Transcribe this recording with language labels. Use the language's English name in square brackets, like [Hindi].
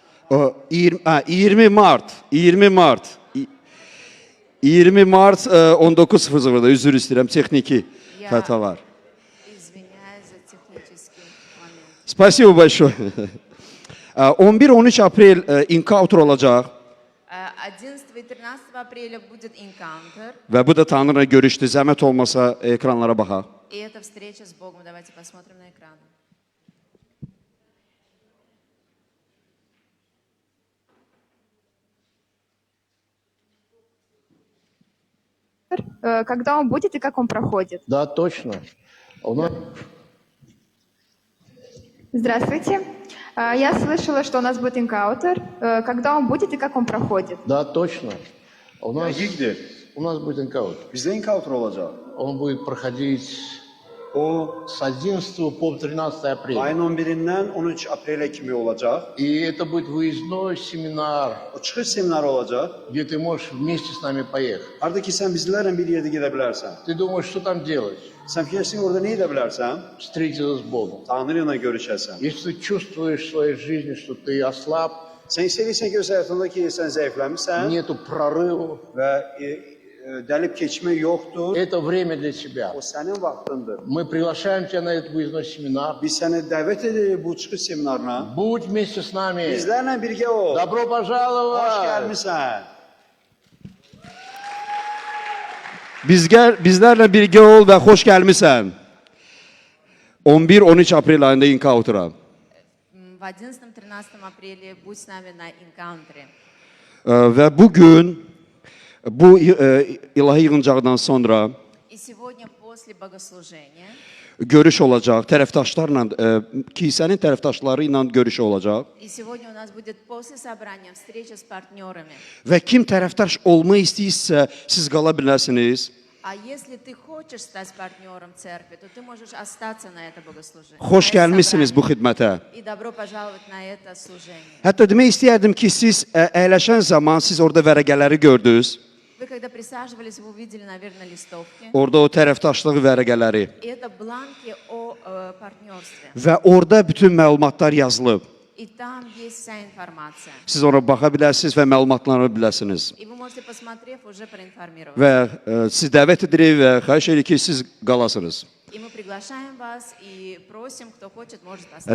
[Azerbaijani] 20 Mart 19:00-da üzr istəyirəm texniki xətalar. [Russian] извиняюсь за технический момент. Спасибо большое. [Azerbaijani] 11-13 aprel encounter olacaq [Russian] 11 и 13 апреля будет encounter. [Azerbaijani] və bu da Tanrıyla görüşdü. Zəhmət olmasa ekranlara baxaq. [Russian] И это встреча с Богом. Давайте посмотрим на экран. Когда он будет и как он проходит. Да, точно. У нас Здравствуйте. Я слышала, что у нас будет энкаутер. Когда он будет и как он проходит. Да, точно. У нас будет энкаут. [Azerbaijani] Bizdə encounter olacaq. [Russian] Он будет проходить [Azerbaijani] O [Russian] с 11 по 13 апреля. [Azerbaijani] ayın 11-dən 13 aprelə kimi olacaq. [Russian] И это будет выездной семинар, [Azerbaijani] O çıxış seminarı olacaq. [Russian] где ты можешь вместе с нами поехать. [Azerbaijani] Harda ki sən bizlərlə bir yerdə gedə bilərsən. [Russian] Ты думаешь, что там делать? [Azerbaijani] Sən fikirləşsən orada nə edə bilərsən? [Russian] Встретиться с Богом. [Azerbaijani] Tanrı ilə görüşəsən. [Russian] Если ты чувствуешь в своей жизни, что ты oslab, [Azerbaijani] Sən hiss edirsən ki, öz həyatında ki, sən zəifləmirsən [Russian] нету прорыва, [Azerbaijani] və dəlib keçmək yoxdur. [Russian] это время для тебя. [Azerbaijani] O sənin vaxtındır. [Russian] Мы приглашаем тебя на этот выездной семинар. [Azerbaijani] Biz səni dəvət edirik bu çıxış seminarına. [Russian] Будь вместе с нами. [Azerbaijani] Bizlərlə birgə ol. [Russian] Добро [Azerbaijani] Xoş [Russian] пожаловать! [Azerbaijani] gəlmisən. Bizlərlə birgə ol və xoş gəlmisən. 11-13 aprel ayında encounter'a. [Russian] в 11-13 апреле будь с нами на Encounter. [Azerbaijani] Və bu gün bu ilahi yığıncaqdan sonra [Russian] И сегодня после богослужения [Azerbaijani] görüş olacaq, tərəfdaşlarla, kilsənin tərəfdaşları ilə görüş olacaq. [Russian] и сегодня у нас будет после собрания встреча с партнерами. [Azerbaijani] Və kim tərəfdaş olmaq istəyirsə, siz qala bilərsiniz. [Russian] А если ты хочешь стать партнером церкви, то ты можешь остаться на это богослужение. [Azerbaijani] Xoş [Russian] на это [Azerbaijani] gəlmisiniz bu [Russian] собрание. [Azerbaijani] xidmətə. [Russian] И добро пожаловать на это служение. [Azerbaijani] Hətta demək istəyərdim ki, siz əyləşən zaman siz orada vərəqələri gördünüz. [Russian] Вы когда присаживались, вы увидели, наверное, листовки. [Azerbaijani] Orada o tərəfdaşlıq vərəqələri [Russian] И это бланки о партнерстве. [Azerbaijani] və orada bütün məlumatlar yazılıb. [Russian] И там есть вся информация. [Azerbaijani] Siz ona baxa bilərsiniz və məlumatları biləsiniz. [Russian] И вы можете, посмотрев, уже проинформироваться. [Azerbaijani] Və siz dəvət edirik və xahiş edirik ki, siz qalasınız. [Russian] И мы приглашаем вас и просим, кто хочет, может остаться.